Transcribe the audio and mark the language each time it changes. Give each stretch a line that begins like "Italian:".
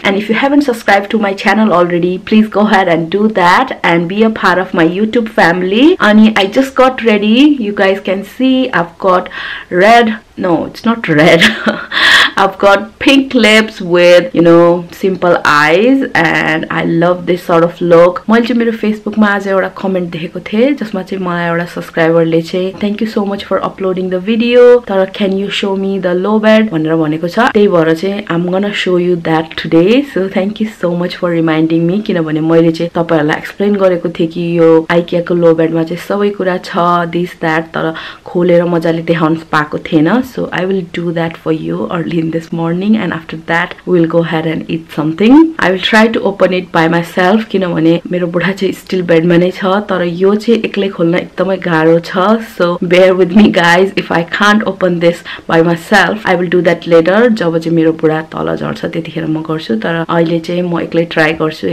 English: And if you haven't subscribed to my channel already, please go ahead and do that and be a part of my YouTube family. And I just got ready. You guys can see I've got red, no, it's not red. I've got pink lips with, you know, simple eyes, and I love this sort of look.
Nepali: मैले चाहिँ मेरो फेसबुकमा आज एउटा comment देखेको थिएँ जसमा चाहिँ मलाई एउटा सब्स्क्राइबरले चाहिँ
English: thank you so much for uploading the video,
Nepali: तर
English: can you show me the low bed
Nepali: भनेर भनेको छ। त्यही भएर चाहिँ
English: I am gonna show you that today. So thank you so much for reminding me,
Nepali: किनभने मैले चाहिँ तपाईहरुलाई एक्सप्लेन गरेको थिएँ कि यो आइकिया को लो बेडमा चाहिँ सबै कुरा छ दिस दैट, तर खोलेर मजाले देखाउन पाएको थिएन।
English: So I will do that for you early in this morning, and after that we will go head and it something. I will try to open it by myself,
Nepali: किनभने मेरो बुढा चाहिँ स्टिल बेडमा नै छ, तर यो चाहिँ एक्लै खोल्न एकदमै गाह्रो छ।
English: So bear with me guys, if I can't open this by myself I will do that later.
Nepali: जब चाहिँ मेरो बुढा तल झर्छ त्यतिखेर म गर्छु, तर अहिले चाहिँ म एक्लै ट्राई गर्छु।